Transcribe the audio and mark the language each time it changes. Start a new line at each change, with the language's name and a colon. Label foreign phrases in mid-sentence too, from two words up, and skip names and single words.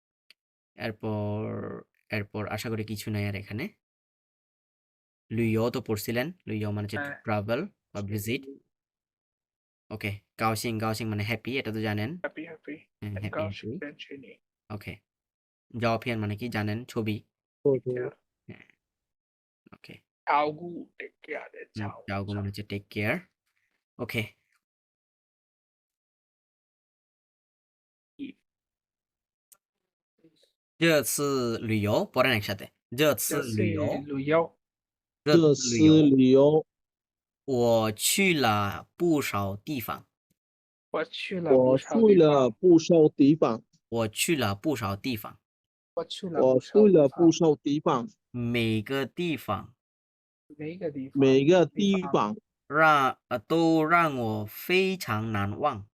Bangla: এরপর আশা করি কিছু নাই আর এখানে লুইও তো পড়ছিলেন লুইও মানে হচ্ছে ট্রাভেল বা ভিজিট ওকে গাওসিং মানে হ্যাপি এটা তো জানেন হ্যাপি ওকে জাওপিয়ান মানে কি জানেন ছবি হ্যাঁ ওকে চাওগু মানে হচ্ছে
English: take care
Bangla: ওকে
Chinese: 这次旅游
Bangla: পড়েন একসাথে
Chinese: 这次旅游旅游我去了不少地方我去了我去了不少地方我去了不少地方每个地方都让我非常难忘